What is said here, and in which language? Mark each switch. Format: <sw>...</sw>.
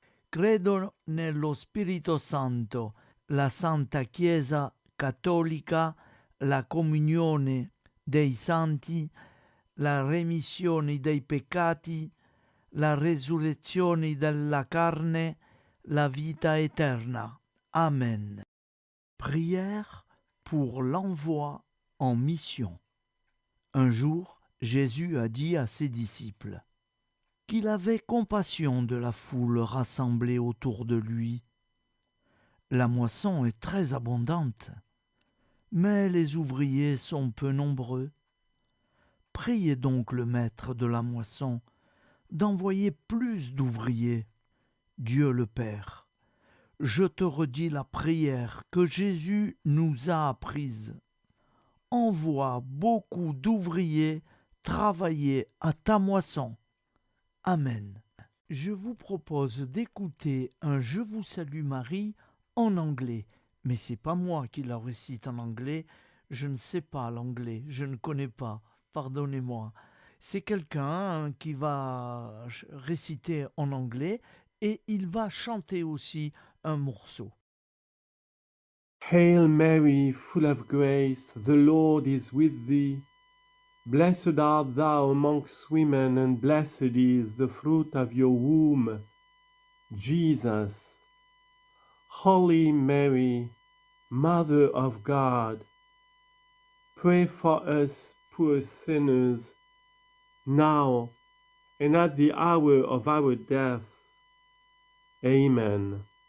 <it>Credo nello Spirito Santo, la Santa Chiesa Cattolica, la comunione dei santi, la remissione dei peccati, la resurrezione della carne, la vita eterna. Amen.</it> <fr>Prière pour l'envoi en mission. Un jour, Jésus a dit à ses disciples qu'il avait compassion de la foule rassemblée autour de lui. La moisson est très abondante, mais les ouvriers sont peu nombreux. Priez donc le maître de la moisson d'envoyer plus d'ouvriers. Dieu le Père, je te redis la prière que Jésus nous a apprise. Envoie beaucoup d'ouvriers travailler à ta moisson. Amen. Je vous propose d'écouter un Je vous salue Marie en anglais. Mais c'est pas moi qui la récite en anglais. Je ne sais pas l'anglais. Je ne connais pas. Pardonnez-moi. C'est quelqu'un qui va réciter en anglais et il va chanter aussi un morceau.</fr> <en>Hail Mary, full of grace, the Lord is with thee. Blessed art thou amongst women, and blessed is the fruit of your womb, Jesus. Holy Mary, Mother of God, pray for us poor sinners, now and at the hour of our death. Amen.</en>